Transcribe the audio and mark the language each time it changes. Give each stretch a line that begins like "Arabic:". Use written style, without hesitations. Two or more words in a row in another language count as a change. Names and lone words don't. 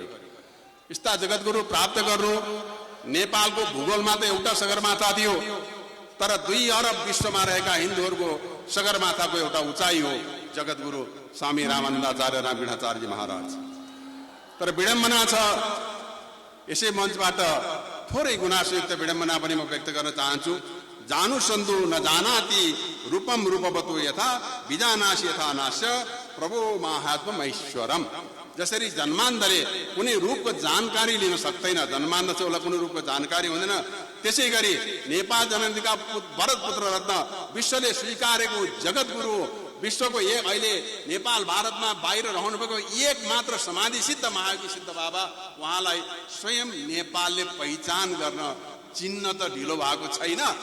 Nepali: यस्ता जगद्गुरु प्राप्त गर्नु नेपालको भूगोलमा त एउटा सगरमाथा थियो, तर 2 अरब विश्वमा रहेका हिन्दूहरूको सगरमाथाको एउटा उचाइ हो जगद्गुरु स्वामी रामानन्दाचार्य रामकृष्णाचार्य महाराज। तर विडम्बना छ, यसै मञ्चबाट थोरै गुनासोयुक्त विडम्बना पनि म व्यक्त गर्न चाहन्छु।
Sanskrit: जानु सन्धु न जानाति रूपम रूपवतो यथा विजानासि यथा नाश्य प्रभो माहात्म्यम ऐश्वरम।
Nepali: जसरी जन्मान्धले कुनै रूपको जानकारी लिन सक्दैन, जन्मान्ध चाहिँ उसलाई कुनै रूपको जानकारी हुँदैन, त्यसै गरी नेपाल जननीका भरत पुत्र रत्न, विश्वले स्वीकारेको जगद्गुरु, विश्वको एक अहिले नेपाल भारतमा बाहिर रहनुभएको एक मात्र समाधि सिद्ध महायोगी सिद्ध बाबा, उहाँलाई स्वयं नेपालले पहिचान गर्न चिन्न त ढिलो भएको छैन।